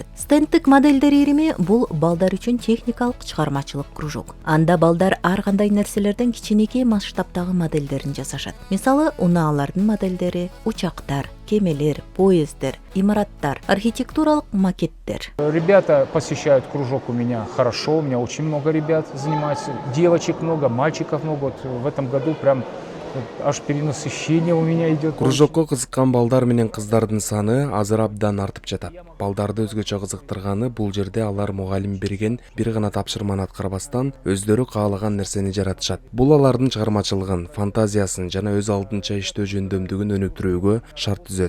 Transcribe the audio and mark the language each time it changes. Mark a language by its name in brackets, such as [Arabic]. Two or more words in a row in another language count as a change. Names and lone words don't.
[Kyrgyz] Стендтик модельдер ирими бул балдар үчүн техникалык чыгармачылык кружок. Анда балдар ар кандай нерселерден кичинекей масштабтагы модельдерин жасашат. Мисалы, унаалардын модельдери, учактар, кемелер, поезддер, имараттар, архитектуралык макеттер. [Russian] Ребята посещают кружок у меня хорошо, у меня очень много ребят занимаются. Девочек много, мальчиков много. Вот в этом году прям аж перенасыщение у меня идет. [Kyrgyz] Кружокко кызыккан балдар менен кыздардын саны азыр абдан артып жатат. Балдарды өзгөчө кызыктырганы бул жерде алар мугалим берген бир гана тапшырманы аткарбастан өздөрү каалаган нерсени жаратышат. Бул алардын чыгармачылыгын, фантазиясын жана өз алдынча иштөө жөндөмдүгүн өнүктүрүүгө шарт түзөт.